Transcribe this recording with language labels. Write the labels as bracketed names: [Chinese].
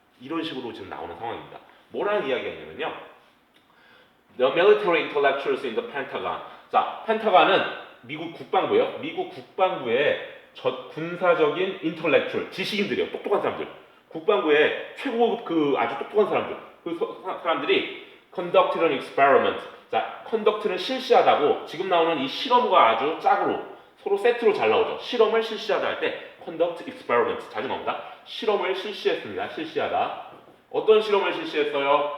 [Korean] 이런 식으로 지금 나오는 상황입니다. 뭐라는 이야기가 있냐면요. [English] The military intellectuals in the Pentagon. [Korean] 자, 펜타곤은 미국 국방부예요. 미국 국방부의 군사적인 intellectual, 지식인들이에요. 똑똑한 사람들. 국방부의 최고급 아주 똑똑한 사람들. 그 사람들이 [English] conducted an experiment. [Korean] 자, conduct는 실시하다고 지금 나오는 이 실험과 아주 짝으로 서로 세트로 잘 나오죠. 실험을 실시하다 할 때 [English] conduct experiment [Korean] 자주 나온다. 실험을 실시했습니다. 실시하다. 어떤 실험을 실시했어요?